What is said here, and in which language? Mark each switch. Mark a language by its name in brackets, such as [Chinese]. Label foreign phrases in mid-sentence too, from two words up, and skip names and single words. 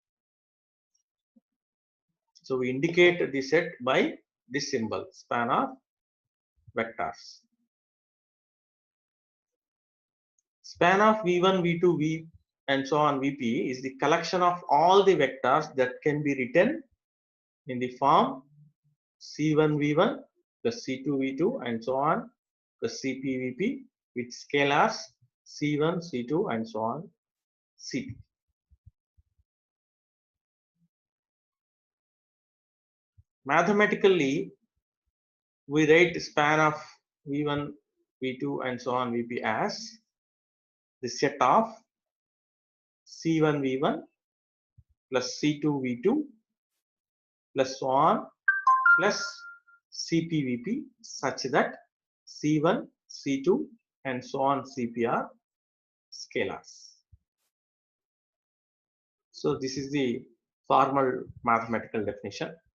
[English] So we indicate the set by this symbol, span of vectors. Span of v1, v2, v and so on vp is the collection of all the vectors that can be written in the form c1 v1 plus c2 v2 and so on plus cp vp with scalars c1 c2 and so on cp. Mathematically, we write span of v1 v2 and so on vp as the set of c1 v1 plus c2 v2 plus so on plus cpvp such that c1 c2 and so on cp are scalars. So this is the formal mathematical definition.